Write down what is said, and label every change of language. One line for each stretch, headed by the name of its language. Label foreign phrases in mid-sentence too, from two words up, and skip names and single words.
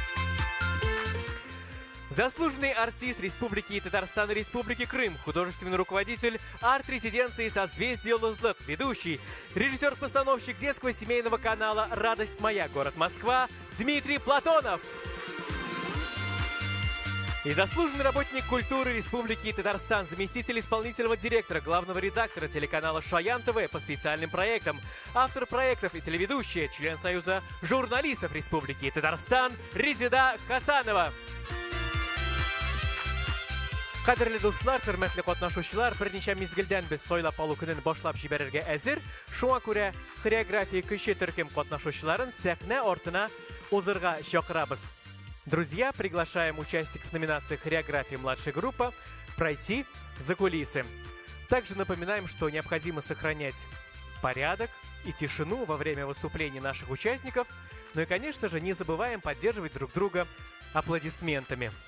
Russian: Заслуженный артист Республики Татарстан и Республики Крым, художественный руководитель арт-резиденции «Созвездие Йолдозлык», ведущий, режиссер-постановщик детского семейного канала «Радость моя», город Москва Дмитрий Платонов. И заслуженный работник культуры Республики Татарстан, заместитель исполнительного директора, главного редактора телеканала «Шаян ТВ» по специальным проектам, автор проектов и телеведущая, член Союза журналистов Республики Татарстан Резида Хасанова.
Tatar: Кадерле дуслар, хөрмәтле катнашучылар, берничә мизгелдән без сайлап алу көнен башлап җибәрергә әзер. Шуңа күрә хореография көче төркем катнашучыларын сәхнә артына узырга чакырабыз.
Russian: Друзья, приглашаем участников номинации «Хореография младшая группа» пройти за кулисы. Также напоминаем, что необходимо сохранять порядок и тишину во время выступлений наших участников. Ну и, конечно же, не забываем поддерживать друг друга аплодисментами.